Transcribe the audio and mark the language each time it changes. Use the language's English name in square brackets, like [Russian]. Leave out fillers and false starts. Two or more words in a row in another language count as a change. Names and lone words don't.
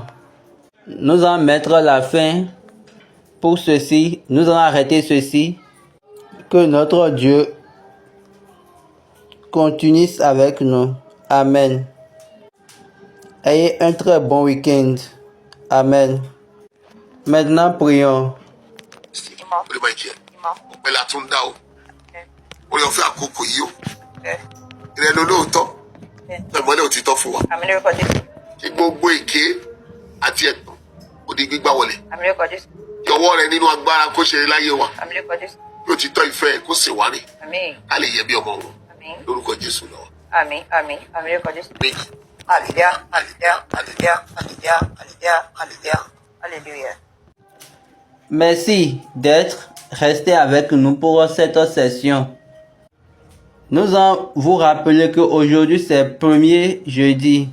[French] Nous allons mettre la fin pour ceci. Nous allons arrêter ceci. Que notre Dieu continue avec nous. Amen. Ayez un très bon week-end. Amen. Maintenant, prions. [Yoruba] Kí gbogbo èké àti ẹ̀tàn ó di gbígbá wọlẹ̀. Kí ọwọ́ rẹ nínú agbára kó ṣe láyé wa. Kí òtítọ́ ìfẹ́ ẹ̀ kó sì wá rìn. Ká lè yẹ bí ọmọ wọn. Lórúkọ Jésù lọ. Àmín, àmín, àmín lórúkọ Jésù. [French] Alléluia, alléluia, alléluia, alléluia, alléluia, alléluia, alléluia. Merci d'être resté avec nous pour cette session. Nous allons vous rappeler qu'aujourd'hui c'est le premier jeudi.